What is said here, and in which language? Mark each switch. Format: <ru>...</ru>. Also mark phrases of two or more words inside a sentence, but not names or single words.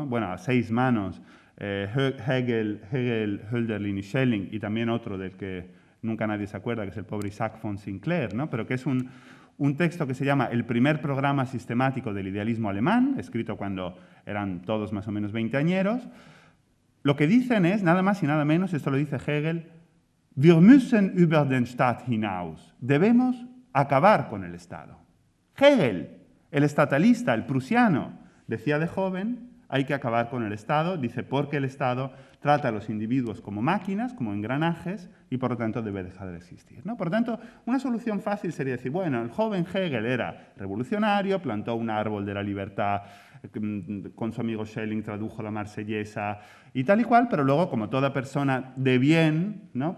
<es>Bueno, a 6 manos, Hegel, Hölderlin y Schelling, y también otro del que nunca nadie se acuerda, que es el pobre Isaac von Sinclair, ¿no? Pero que es un texto que se llama El primer programa sistemático del idealismo alemán, escrito cuando eran todos más o menos veinteañeros. Lo que dicen es, nada más y nada menos, esto lo dice Hegel,</es> <de>wir müssen über den Staat hinaus.</de> <es>Debemos acabar con el Estado. Hegel, el estatalista, el prusiano, decía de joven, hay que acabar con el Estado, dice porque el Estado trata a los individuos como máquinas, como engranajes, y por lo tanto debe dejar de existir, ¿no? Por lo tanto, una solución fácil sería decir, bueno, el joven Hegel era revolucionario, plantó un árbol de la libertad, con su amigo Schelling tradujo la Marsellesa y tal y cual, pero luego, como toda persona de bien, ¿no?</es>